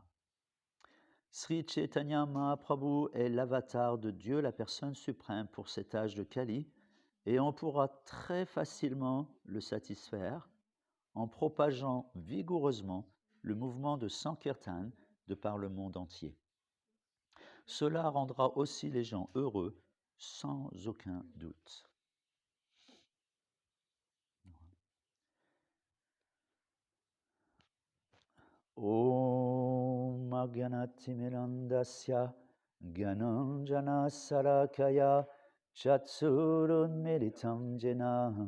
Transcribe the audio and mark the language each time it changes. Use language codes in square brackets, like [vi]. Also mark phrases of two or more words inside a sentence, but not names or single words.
[fr] Sri Chaitanya Mahaprabhu est l'avatar de Dieu, la personne suprême pour cet âge de Kali, et on pourra très facilement le satisfaire en propageant vigoureusement le mouvement de Sankirtan de par le monde entier. Cela rendra aussi les gens heureux, sans aucun doute. [sa] Om Agyanatimirandasya Gyananjana Sarakaya Chatsurun Militam Jena